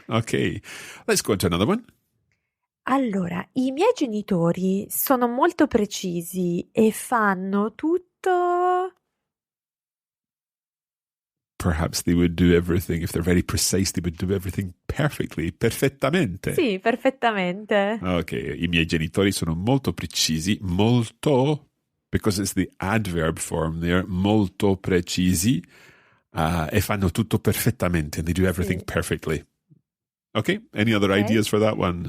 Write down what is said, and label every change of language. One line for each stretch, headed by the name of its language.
English: Okay, let's go on to another one.
Italian: Allora, i miei genitori sono molto precisi e fanno tutto.
English: Perhaps they would do everything, if they're very precise, they would do everything perfectly, perfettamente.
Italian: Sì, perfettamente. Ok, i miei genitori sono molto precisi, molto,
English: because it's the adverb form there,
Italian: molto precisi, e fanno tutto perfettamente,
English: they do everything perfectly. Okay, any other ideas for that one?